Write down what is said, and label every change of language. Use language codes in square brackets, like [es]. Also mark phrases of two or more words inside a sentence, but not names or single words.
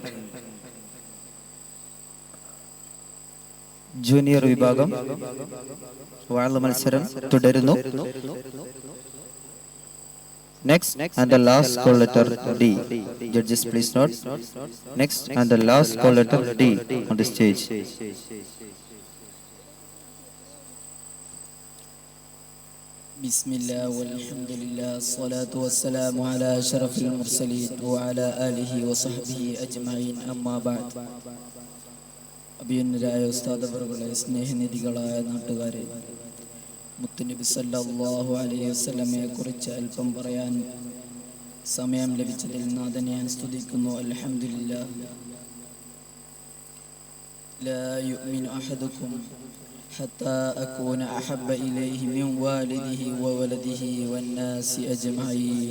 [ml] ജൂനിയർ വിഭാഗം വഅള് മത്സരം തുടരുന്നു. [en] Next and the last call letter D. Judges please note. Next and the last call letter D on the stage. [ar] بسم الله والحمد لله والصلاة والسلام على أشرف المرسلين وعلى آله وصحبه أجمعين أما بعد. [ml] അഭിയന്നരായ ഉസ്താദ് അവറുകളെ, സ്നേഹനിധികളായ നാട്ടുകാരെ, മുത്തുനബി [ar] صلى الله عليه وسلم [ml] കുറിച്ച് അല്പം പറയാൻ സമയം ലഭിച്ചതിൽ നാഥനെ ഞാൻ സ്തുതിക്കുന്നു. അൽഹംദുലില്ലാഹ്. [ar] لا يؤمن أحدكم حتى أكون أحب إليه من والده وولده والناس أجمعين.